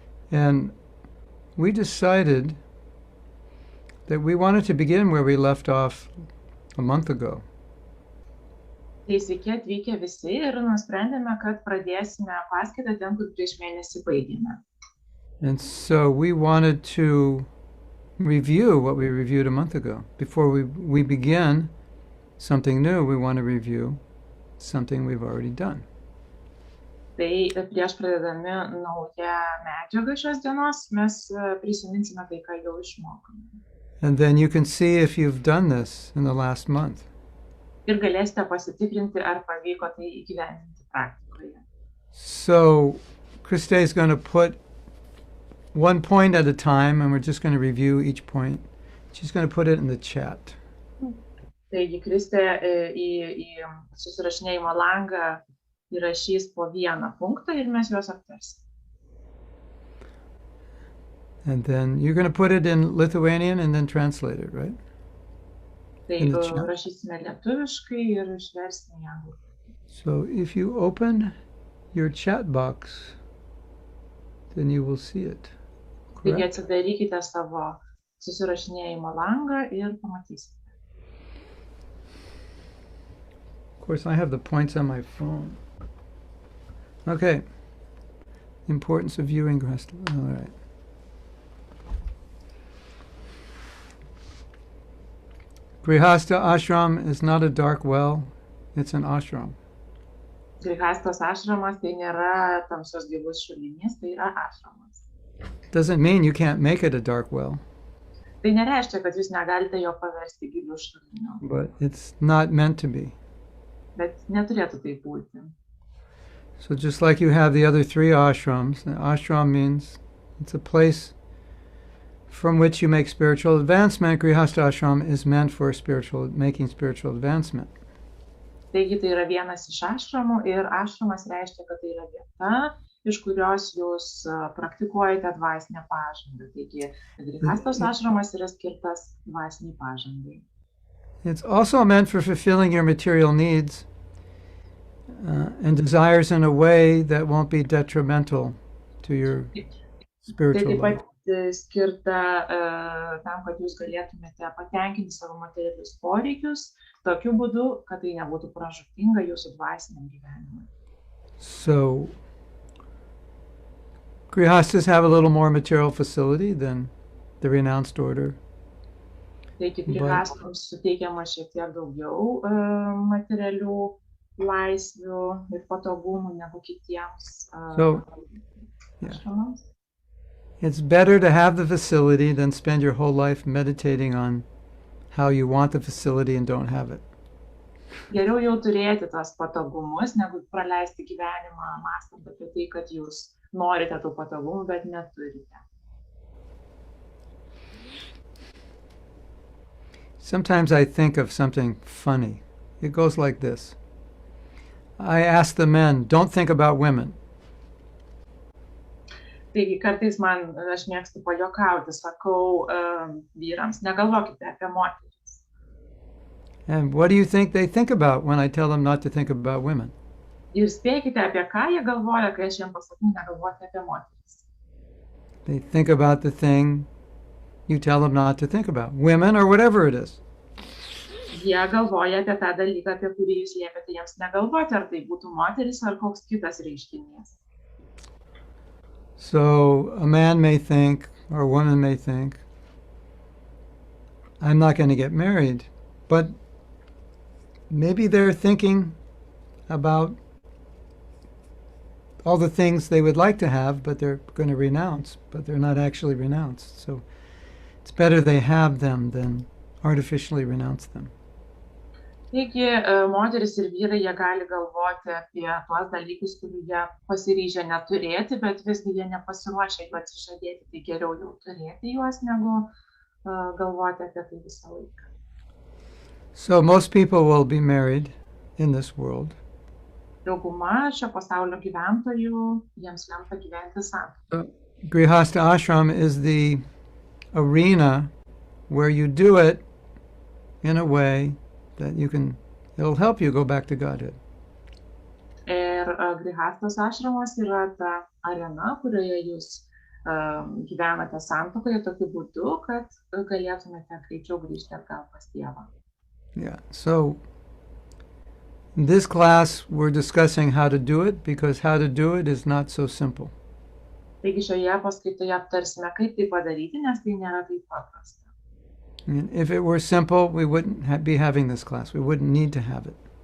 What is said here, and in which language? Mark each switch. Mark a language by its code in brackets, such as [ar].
[en] And we decided that we wanted to begin where we left off a month ago. [lt] Tai sveiki atvykę visi ir nusprendėme, kad pradėsime paskaitą ten, kur prieš mėnesį baigėme. [en] And so we wanted to review what we reviewed a month ago. Before we begin something new, we want to review something we've already done. [lt] Tai prieš pradedami naują medžiagą šios dienos, mes prisiminsime tai, ką jau išmokome. [en] And then you can see if you've done this in the last month. [lt] Ir galėsite pasitikrinti, ar pavyko tai įgyvendinti praktikoje. [en] So Krista is going to put one point at a time, and we're just going to review each point. She's going to put it in the chat. [lt] Taigi, Kristė į susirašinėjimo langą įrašys po vieną punktą ir mes juos aptarsime. [en] And then you're going to put it in Lithuanian and then translate it, right? [lt] Tai rašysime lietuviškai ir išversime į anglų. [en] So if you open your chat box, then you will see it. [lt] Taigi atsidarykite savo susirašinėjimo langą ir pamatysite. [en] Of course, I have the points on my phone. Okay. Importance of viewing Grihastha. All right. Grihastha ashram is not a dark well, it's an ashram. [lt] Grihastos ašramas tai nėra tamsios gilus šulinys, tai yra ašramas. [en] Doesn't mean you can't make it a dark well. [lt] Tai nereiškia, kad jūs negalite jo paversti giliu šuliniu. [en] But it's not meant to be. [lt] Bet neturėtų tai būti. [en] So just like you have the other three ashrams, the ashram means it's a place from which you make spiritual advancement. Grihastha ashram is meant for making spiritual advancement. [lt] Taigi tai yra vienas iš ašramų ir ašramas reiškia, kad tai yra vieta, iš kurios jūs praktikuojate dvasinę pažangą. Taigi Grihastos ašramas yra skirtas dvasiniai pažangai. [en] It's also meant for fulfilling your material needs and desires in a way that won't be detrimental to your spiritual life. [lt] Skirta tam, kad jūs galėtumėte patenkinti savo materialius poreikius, tokiu būdu, kad tai nebūtų pražūtinga jūsų dvasiniam gyvenimui. [en] So, Grihasthas have a little more material facility than the renounced order. [lt] Taigi, Grihastams suteikiama šiek tiek daugiau materialių laisvių ir patogumų negu kitiems [en] So, yeah. [lt] ašramams. [en] It's better to have the facility than spend your whole life meditating on how you want the facility and don't have it. [lt] Geriau jau turėti tos patogumus, negu praleisti gyvenimą mąstant apie tai, kad jūs norite tų patogumų, bet neturite. [en] Sometimes I think of something funny. It goes like this. I ask the men, don't think about women. [lt] Taigi kartais aš mėgstu pajuokauti, sakau vyrams, negalvokite apie moteris. [en] And what do you think they think about when I tell them not to think about women? [lt] Ir spėkite, apie ką jie galvoja, kai aš jiems pasakau, negalvoti apie moteris. [en] They think about the thing you tell them not to think about. Women or whatever it is. [lt] Jie galvoja apie tą dalyką, apie kurį jūs liepėte jiems negalvoti, ar tai būtų moteris, ar koks kitas reiškinys. [en] So a man may think, or a woman may think, I'm not going to get married, but maybe they're thinking about all the things they would like to have, but they're going to renounce, but they're not actually renounced. So it's better they have them than artificially renounce them. [lt] Taigi, moteris ir vyrai, jie gali galvoti apie tuos dalykus, kurių jie pasiryžę neturėti, bet visgi jie nepasiruošę jų atsižadėti, tai geriau jau turėti juos, negu galvoti apie tai visą laiką. [en] So most people will be married in this world. [lt] Dauguma šio pasaulio gyventojų, jiems lemta gyventi santuokoje. [en] Grihastha ashram is the arena where you do it in a way that it'll help you go back to Godhead. [lt] Ir Grihastos ašramas yra ta arena, kurioje jūs gyvenate santuokoje tokiu būdu, kad galėtumėte greičiau grįžti atgal pas Dievą. [en] Yeah, so in this class we're discussing how to do it, because how to do it is not so simple. [lt] Taigi šioje paskaitoje aptarsime, kaip tai padaryti, nes tai nėra taip paprasta. [en] And if it were simple, we wouldn't be having this class. We wouldn't need to have it.